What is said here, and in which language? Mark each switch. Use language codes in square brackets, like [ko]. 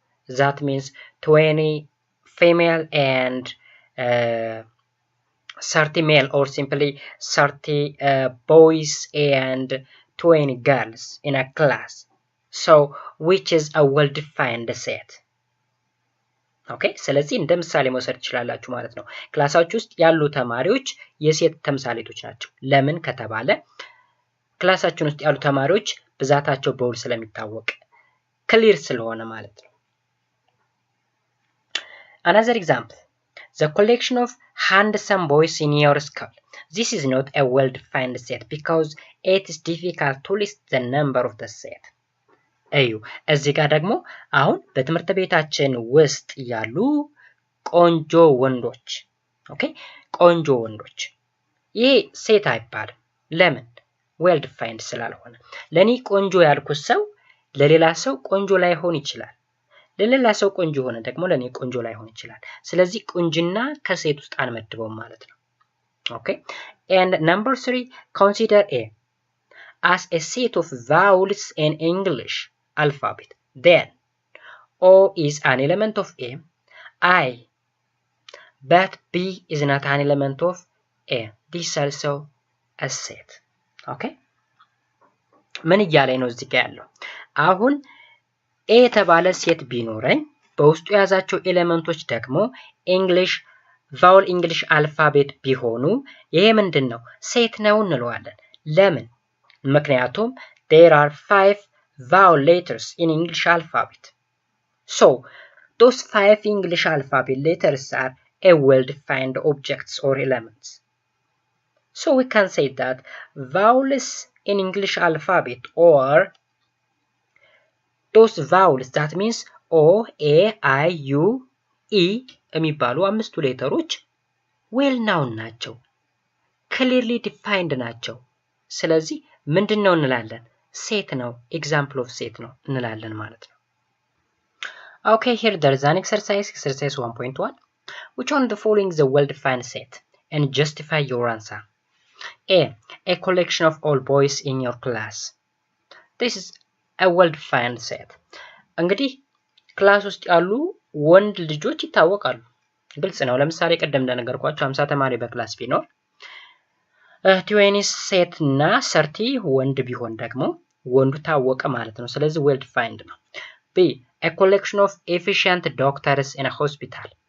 [en] That means 20 female and 30 male or simply 30 boys and 20 girls in a class. So which is a well-defined set. [am] Okay, ስለዚህ እንደ ምሳሌ መውሰድ ትችላላችሁ ማለት ነው። ክላሳችሁ ውስጥ ያሉ ተማሪዎች የሴት ተምሳሌቶች ናቸው። ለምን ከተባለ ክላሳችን ውስጥ ያሉ ተማሪዎች ብዛታቸው በውል ስለሚታወቅ ክሊር ስለሆነ ማለት ነው። [en] Another example. The collection of handsome boys in your school. This is not a well-defined set because it is difficult to list the number of the set. [am] እዩ እዚህ ጋር ደግሞ አሁን በትምህርት ቤታችን ውስጥ ያሉ ቆንጆ ወንዶች ኦኬ ቆንጆ ወንዶች ይሄ ሴት አይባልም። ለምን? well defined ስላልሆነ። ለኔ ቆንጆ ያልኩት ሰው ለሌላ ሰው ቆንጆ ላይሆን ይችላል። ለሌላ ሰው ቆንጆ ሆነ ደግሞ ለኔ ቆንጆ ላይሆን ይችላል። ስለዚህ ቁንጅና ከሴት ውስጥ አንመድበውም ማለት ነው። [en] Okay, and number 3, consider A as a set of vowels in English alphabet. Then O is an element of A, I, but B is not an element of A. This is also a set. [am] Okay, ምን እያለኝ ነው እዚህ ጋር ያለው? አሁን A የተባለ ሴት ቢኖረኝ በውስጡ የያዛቸው ኤሌመንቶች ደግሞ እንግሊሽ ቫውል እንግሊሽ አልፋቤት ቢሆኑ ይሄ ምንድነው? ሴት ነው እንለዋለን። ለምን? ምክንያቱም [en] there are 5 vowel letters in English alphabet. So those 5 English alphabet letters are a well-defined objects or elements. So we can say that vowels in English alphabet or those vowels, that means O, A, I, U, E [am] የሚባሉ አምስቱ ሌተሮች [en] well known ናቸው። clearly defined [am] ናቸው። ስለዚህ ምንድነው እንላለን? ሴት ነው። [en] example of set [am] ነው እንላለን ማለት ነው። [en] Okay, here there is an exercise 1.1. Which one of the following is a well-defined set? And justify your answer. A collection of all boys in your class. This is a well-defined set. [am] እንግዲህ ክላስ ውስጥ ያሉ ወንድ ልጆች ይታወቃሉ። ግልጽ ነው። ለምሳሌ ቀደም እንደነገርኳችሁ 50 ተማሪ በክላስ ቢኖር 20 ሴት እና 30 ወንድ ቢሆን ደግሞ ወንዱ ታወቀ ማለት ነው። ስለዚህ well defined ነው። [en] B a collection of efficient doctors in a hospital.